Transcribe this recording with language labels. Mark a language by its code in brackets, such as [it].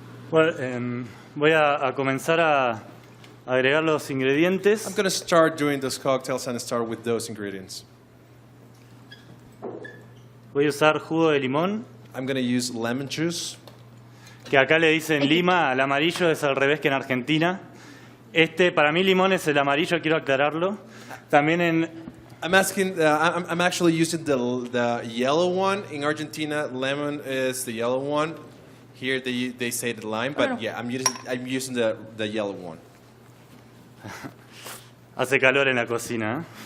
[es] Bueno, voy a comenzar a agregar los ingredientes. [en] I'm going to start doing those cocktails and start with those ingredients. [es] Voy a usar jugo de limón, [en] I'm going to use lemon juice. [es] que acá le dicen lima, al amarillo es al revés que en Argentina. Para mí limón es el amarillo, quiero aclararlo. También [en] I'm actually using the yellow one. In Argentina, lemon is the yellow one. Here they say the lime, but yeah, I'm using the yellow one. [es] hace calor en la cocina.